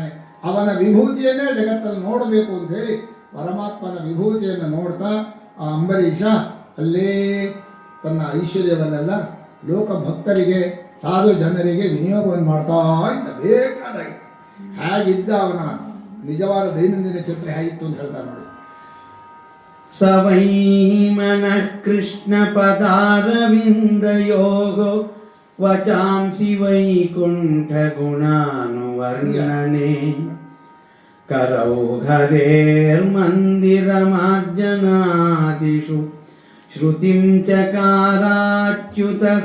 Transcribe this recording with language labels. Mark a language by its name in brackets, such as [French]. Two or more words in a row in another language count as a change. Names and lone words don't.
[Kannada] ಅವನ ವಿಭೂತಿಯನ್ನೇ ಜಗತ್ತಲ್ಲಿ ನೋಡಬೇಕು ಅಂಥೇಳಿ ಪರಮಾತ್ಮನ ವಿಭೂತಿಯನ್ನು ನೋಡ್ತಾ ಆ ಅಂಬರೀಷ ಅಲ್ಲೇ ತನ್ನ ಐಶ್ವರ್ಯವನ್ನೆಲ್ಲ ಲೋಕ ಭಕ್ತರಿಗೆ, ಸಾಧು ಜನರಿಗೆ ವಿನಿಯೋಗವನ್ನು ಮಾಡ್ತಾ ಇದ್ದ. ಬೇಕಾದಾಗಿತ್ತು. ಹೇಗಿದ್ದ ಅವನ ನಿಜವಾದ ದೈನಂದಿನ ಚಿತ್ರ ಹೇಗಿತ್ತು ಅಂತ ಹೇಳ್ತಾರೆ ನೋಡಿ. [Sanskrit] ಸವೈ ಮನಃ ಕೃಷ್ಣ ಪದಾರವಿಂದಯೋಗೋ ವಚಾಂಸಿ ವೈಕುಂಠ ಗುಣಾನುವರ್ಣನೆ ಕರೌಘರೇರ್ಮಂದಿರಮಾರ್ಜನಾದಿಷು ಶ್ರುತಿಂ ಚಕಾರಾಚ್ಯುತ